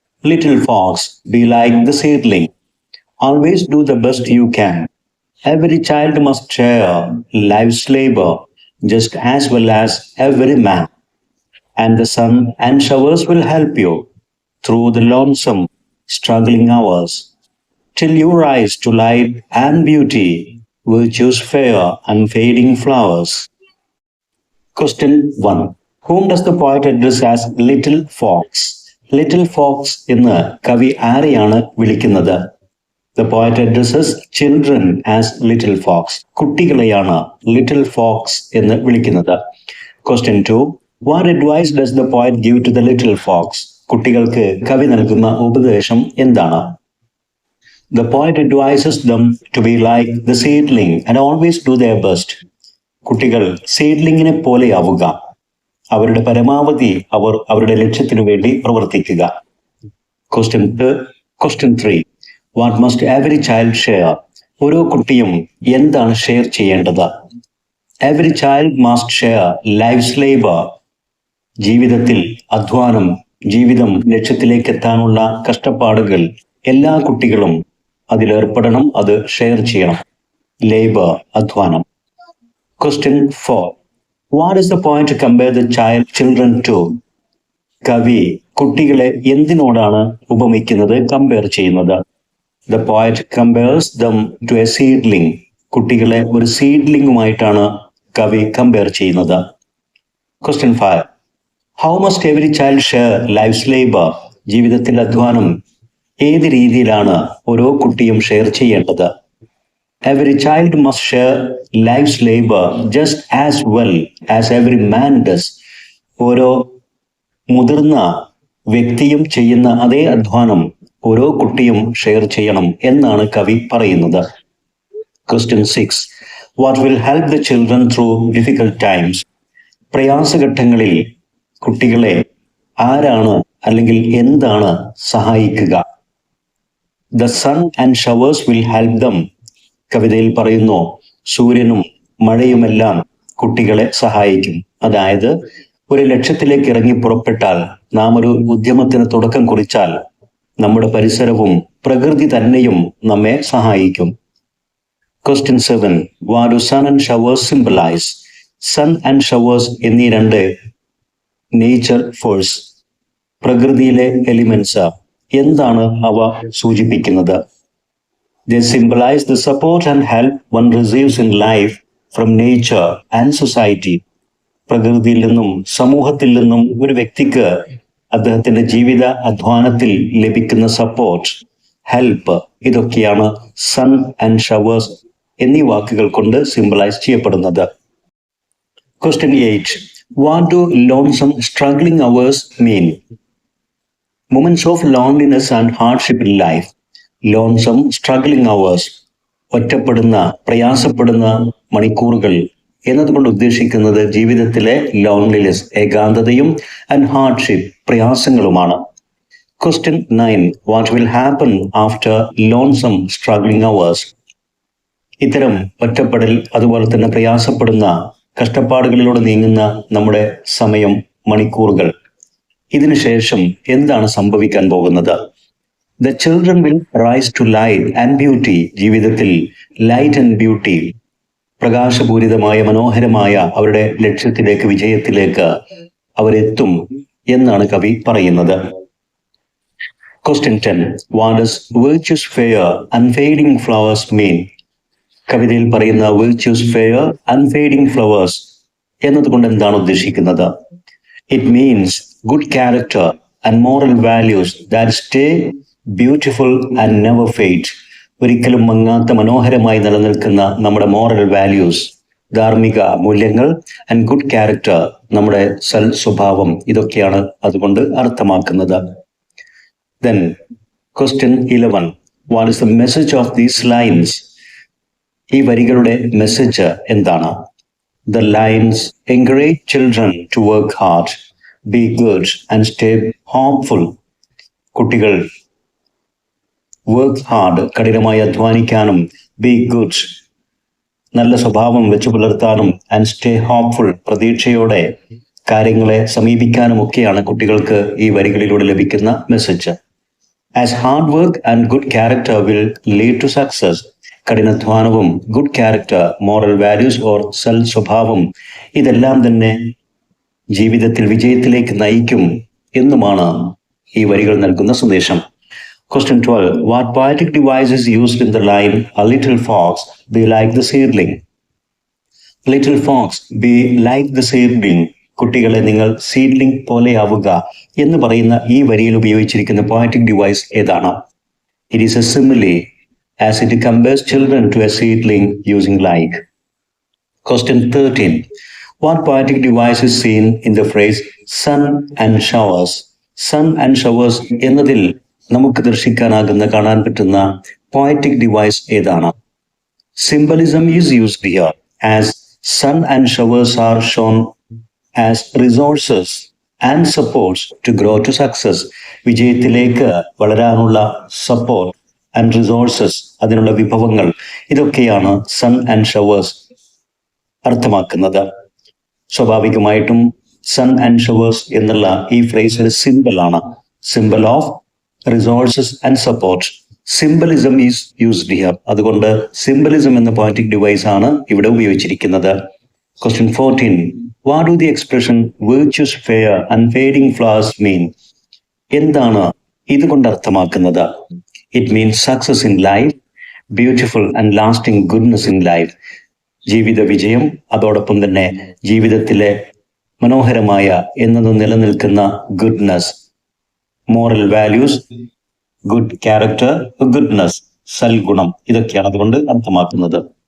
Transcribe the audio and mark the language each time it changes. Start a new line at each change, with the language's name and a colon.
English: Little fox, be like the seedling. Always do the best you can. Every child must share life's labor just as well as every man. And the sun and showers will help you through the lonesome struggling hours, till you rise to light and beauty, virtue's fair unfading flowers. Question 1. Whom does the poet address as little fox?
Malayalam: Little fox എന്ന് കവി ആരെയാണ് വിളിക്കുന്നത്?
English: The poet addresses children as little fox.
Malayalam: കുട്ടികളെയാണ് little fox എന്ന് വിളിക്കുന്നത്.
English: Question 2. What advice does the poet give to the little fox?
Malayalam: കുട്ടികൾക്ക് കവി നൽകുന്ന ഉപദേശം എന്താണ്?
English: The poet advises them to be like the seedling and always do their best.
Malayalam: കുട്ടികൾ സീഡ്ലിങ്ങിനെ പോലെയാവുക. അവരുടെ പരമാവധി അവർ അവരുടെ ലക്ഷ്യത്തിനു വേണ്ടി പ്രവർത്തിക്കുക.
English: Question 3. What must every child share?
Malayalam: ഓരോ കുട്ടിയും എന്താണ് ഷെയർ ചെയ്യേണ്ടത്?
English: Every child must share life's labor.
Malayalam: ജീവിതത്തിൽ അധ്വാനം, ജീവിതം ലക്ഷ്യത്തിലേക്ക് എത്താനുള്ള കഷ്ടപ്പാടുകൾ എല്ലാ കുട്ടികളും അതിലേർപ്പെടണം, അത് ഷെയർ ചെയ്യണം. ലേബർ, അധ്വാനം.
English: Question 4. What is the point to compare the children to?
Malayalam: കവി കുട്ടികളെ എന്തിനോടാണ് ഉപമിക്കുന്നത്, കമ്പയർ ചെയ്യുന്നത്?
English: The poet compares them to a seedling.
Malayalam: കുട്ടികളെ ഒരു സീഡ്ലിംഗുമായിട്ടാണ് കവി കമ്പയർ ചെയ്യുന്നത്.
English: Question 5. How must every child share life's labor?
Malayalam: ജീവിതത്തിൽ അധ്വാനം ഏത് രീതിയിലാണ് ഓരോ കുട്ടിയും ഷെയർ ചെയ്യേണ്ടത്?
English: Every child must share life's labor just as well as every man does.
Malayalam: ഓരോ മുതിർന്ന വ്യക്തിയും ചെയ്യുന്ന അതേ അധ്വാനം ഓരോ കുട്ടിയും ഷെയർ ചെയ്യണം എന്നാണ് കവി പറയുന്നത്.
English: Question 6. What will help the children through difficult times?
Malayalam: പ്രയാസഘട്ടങ്ങളിൽ കുട്ടികളെ ആരാണ് അല്ലെങ്കിൽ എന്താണ് സഹായിക്കുക?
English: The sun and showers will help them.
Malayalam: കവിതയിൽ പറയുന്നു, സൂര്യനും മഴയുമെല്ലാം കുട്ടികളെ സഹായിക്കും. അതായത് ഒരു ലക്ഷ്യത്തിലേക്ക് ഇറങ്ങി പുറപ്പെട്ടാൽ, നാം ഒരു ഉദ്യമത്തിന് തുടക്കം കുറിച്ചാൽ, നമ്മുടെ പരിസരവും പ്രകൃതി തന്നെയും നമ്മെ സഹായിക്കും.
English: Question 7. What do sun and showers symbolize? Sun and showers
Malayalam: എന്നീ 2 നേച്ചർ ഫോഴ്സ്, പ്രകൃതിയിലെ എലിമെന്റ്സ്, എന്താണ് അവ സൂചിപ്പിക്കുന്നത്?
English: They symbolize the support and help one receives in life from nature and society.
Malayalam: പ്രകൃതിയിൽ നിന്നും സമൂഹത്തിൽ നിന്നും ഒരു വ്യക്തിക്ക് അദ്ദേഹത്തിന്റെ ജീവിത അധ്വാനത്തിൽ ലഭിക്കുന്ന സപ്പോർട്ട്, ഹെൽപ്പ്, ഇതൊക്കെയാണ് സൺ ആൻഡ് ഷവേഴ്സ് എന്നീ വാക്കുകൾ കൊണ്ട് സിംബലൈസ് ചെയ്യപ്പെടുന്നത്.
English: Question 8. What do lonesome struggling hours mean? Moments of loneliness and hardship in life. Lonesome struggling hours.
Malayalam: ഒറ്റപ്പെടുന്ന, പ്രയാസപ്പെടുന്ന മണിക്കൂറുകൾ എന്നതുകൊണ്ട് ഉദ്ദേശിക്കുന്നത് ജീവിതത്തിലെ loneliness, ഏകാന്തതയും, and hardship, പ്രയാസങ്ങളുമാണ്.
English: Question 9. What will happen after lonesome struggling hours?
Malayalam: ഇത്തരം ഒറ്റപ്പെടൽ, അതുപോലെ തന്നെ പ്രയാസപ്പെടുന്ന, കഷ്ടപ്പാടുകളിലൂടെ നീങ്ങുന്ന നമ്മുടെ സമയം, മണിക്കൂറുകൾ, ഇതിനുശേഷം എന്താണ് സംഭവിക്കാൻ പോകുന്നത്?
English: The children will rise to light and beauty.
Malayalam: ജീവിതത്തിൽ ലൈറ്റ് ആൻഡ് ബ്യൂട്ടി, പ്രകാശപൂരിതമായ മനോഹരമായ അവരുടെ ലക്ഷ്യത്തിലേക്ക്, വിജയത്തിലേക്ക് അവരെത്തും എന്നാണ് കവി പറയുന്നത്.
English: Question 10. What does virtue's fair unfading flowers mean?
Malayalam: കവിതയിൽ പറയുന്ന
English: virtue's fair unfading flowers
Malayalam: എന്നതുകൊണ്ട് എന്താണ് ഉദ്ദേശിക്കുന്നത്?
English: It means good character and moral values that stay beautiful and never fade.
Malayalam: ഒരിക്കലും മങ്ങാത്ത മനോഹരമായി നിലനിൽക്കുന്ന നമ്മുടെ മോറൽ വാല്യൂസ്, ധാർമ്മിക മൂല്യങ്ങൾ ആൻഡ് ഗുഡ് ക്യാരക്ടർ, നമ്മുടെ സ്വഭാവം, ഇതൊക്കെയാണ് അതുകൊണ്ട് അർത്ഥമാക്കുന്നത്.
English: Then question 11, what is the message of these lines?
Malayalam: ഈ വരികളുടെ മെസ്സേജ് എന്താണ്?
English: The lines encourage children to work hard, be good and stay hopeful.
Malayalam: കുട്ടികൾ
English: work hard,
Malayalam: കഠിനമായി അധ്വാനിക്കാനും,
English: be good,
Malayalam: നല്ല സ്വഭാവം വെച്ചു പുലർത്താനും, ആൻഡ്
English: stay hopeful,
Malayalam: പ്രതീക്ഷയോടെ കാര്യങ്ങളെ സമീപിക്കാനും ഒക്കെയാണ് കുട്ടികൾക്ക് ഈ വരികളിലൂടെ ലഭിക്കുന്ന message.
English: as hard work and good character will lead to success,
Malayalam: കഠിനാധ്വാനവും good character, moral values or സ്വഭാവം, ഇതെല്ലാം തന്നെ ജീവിതത്തിൽ വിജയത്തിലേക്ക് നയിക്കും എന്നുമാണ് ഈ വരികൾ നൽകുന്ന സന്ദേശം.
English: Question 12. What poetic device is used in the line, a little fox, be like the seedling? Little fox, be like the seedling.
Malayalam: കുട്ടികളെ നിങ്ങൾ സീഡ്ലിംഗ് പോലെയാവുക എന്ന് പറയുന്ന ഈ വരിയിൽ ഉപയോഗിച്ചിരിക്കുന്ന poetic device ഏതാണ്?
English: It is a simile, as it compares children to a seedling using like. Question 13. What poetic device is seen in the phrase sun and showers?
Malayalam: Sun and showers എന്നതിൽ നമുക്ക് ദർശിക്കാനാകുന്ന, കാണാൻ പറ്റുന്ന poetic device ഏതാണ്?
English: Symbolism is used here, as sun and showers are shown as resources and supports to grow to success.
Malayalam: വിജയത്തിലേക്ക് വളരാനുള്ള support and resources, അതിനുള്ള വിഭവങ്ങൾ, ഇതൊക്കെയാണ് സൺ ആൻഡ് ഷവേഴ്സ് അർത്ഥമാക്കുന്നത്. സ്വാഭാവികമായിട്ടും സൺ ആൻഡ് ഷവേഴ്സ് എന്നുള്ള ഈ ഫ്രേസിന്റെ സിമ്പിളാണ്, simple of resources and support.
English: symbolism is used here,
Malayalam: അതുകൊണ്ട് സിംബലിസം എന്ന പോയറ്റിക് ഡിവൈസ് ആണ് ഇവിടെ ഉപയോഗിച്ചിരിക്കുന്നത്.
English: Question 14. What do the expression virtues fair and fading flowers mean?
Malayalam: എന്താണ് ഇതുകൊണ്ട് അർത്ഥമാക്കുന്നത്?
English: It means success in life, beautiful and lasting goodness in life.
Malayalam: ജീവിത വിജയം, അതോടൊപ്പം തന്നെ ജീവിതത്തിലെ മനോഹരമായ എന്നത് നിലനിൽക്കുന്ന goodness, moral values, good character, goodness, സൽഗുണം, ഇതൊക്കെയാണ് അതുകൊണ്ട് അർത്ഥമാക്കുന്നത്.